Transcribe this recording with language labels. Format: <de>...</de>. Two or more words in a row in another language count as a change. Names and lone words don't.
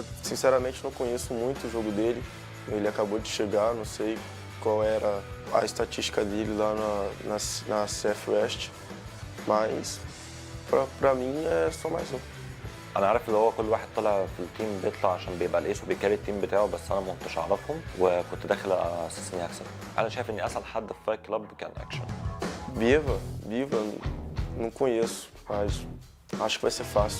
<pt>Sinceramente não conheço muito o jogo dele. Ele acabou de chegar, não sei qual era a estatística dele lá na CF West, mas pra mim é só mais um.</pt> <ar>انا عارف اللي هو كل واحد طلع في التيم بيطلع عشان بيبقى الايس وبيكاري التيم بتاعه، بس انا ما كنتش اعرفهم وكنت داخل على اساس اني اكسب. انا شايف ان اسهل حد في</ar> <en>fight club</en> <ar>كان اكشن.</ar> <pt>BaiSha, não conheço, mas acho que vai ser fácil.</pt>